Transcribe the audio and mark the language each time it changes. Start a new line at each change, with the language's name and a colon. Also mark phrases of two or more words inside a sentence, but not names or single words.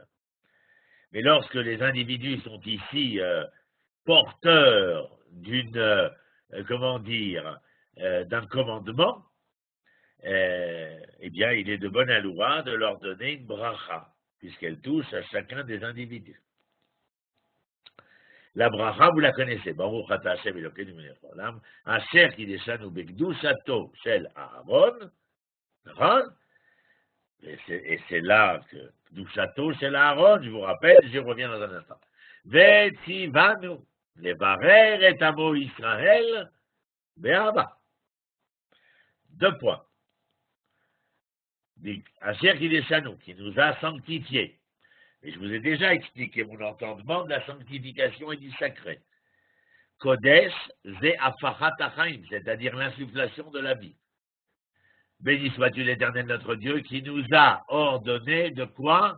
French: Mais lorsque les individus sont ici porteurs d'une, d'un commandement, eh bien, il est de bonne loi de leur donner une bracha, puisqu'elle touche à chacun des individus. La bracha, vous la connaissez.
Hebrew: ברוך אתה השם אלוקינו מלך העולם, אשר קדשנו בקדושתו של אהרן.
French: Et c'est là que
Hebrew: קדושתו של אהרן,
French: je vous rappelle, j'y reviens dans un instant.
Hebrew: וציונו לברך את עמו ישראל באהבה.
French: 2 points.
Hebrew: אשר קדשנו,
French: qui nous a sanctifiés. Et je vous ai déjà expliqué mon entendement de la sanctification et du sacré.
Hebrew: קודש זה הפחת החיים,
French: c'est-à-dire l'insufflation de la vie. Béni sois-tu l'Éternel notre Dieu qui nous a ordonné de quoi?